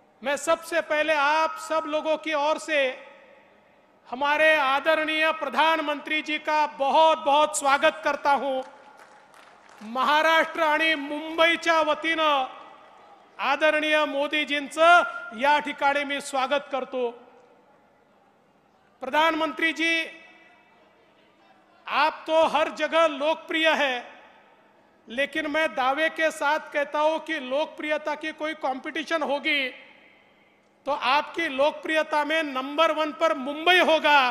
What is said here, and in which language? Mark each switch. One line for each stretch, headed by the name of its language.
Hindi: मैं सबसे पहले आप सब लोगों की ओर से हमारे आदरणीय प्रधानमंत्री जी का बहुत बहुत स्वागत करता हूं।
Marathi: महाराष्ट्र आणि मुंबईच्या वतीनं आदरणीय मोदीजींचं या ठिकाणी मी स्वागत करतो।
Hindi: प्रधानमंत्री जी, आप तो हर जगह लोकप्रिय है, लेकिन मैं दावे के साथ कहता हूं कि लोकप्रियता की कोई कंपटीशन होगी तो आपकी लोकप्रियता में नंबर 1 पर मुंबई होगा।